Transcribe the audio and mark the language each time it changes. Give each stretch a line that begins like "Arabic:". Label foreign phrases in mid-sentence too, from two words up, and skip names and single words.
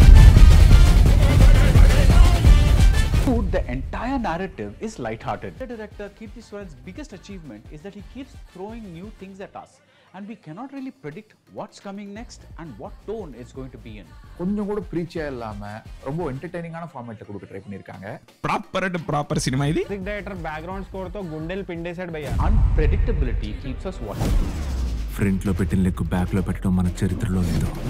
English: The entire narrative is light-hearted. The director Kirthiswaran's biggest achievement is that he keeps throwing new things at us, and we cannot really predict what's coming next and what tone it's going to be in.
Tamil: கொஞ்சம் கூட ப்ரீச்சியா இல்லாம ரொம்ப
English: entertaining format
Tamil: கொடுக்க ட்ரை பண்ணிருக்காங்க.
Telugu: ప్రాపర్ సినిమా ఇది.
English: music director background score
Telugu: తో గుండెలు పిండేశాడు భయ్యా.
English: Unpredictability keeps us watching.
Telugu: ఫ్రంట్ లో పెట్టిన లెక్కు బ్యాక్ లో పెట్టడం మన చరిత్రలో లేదు.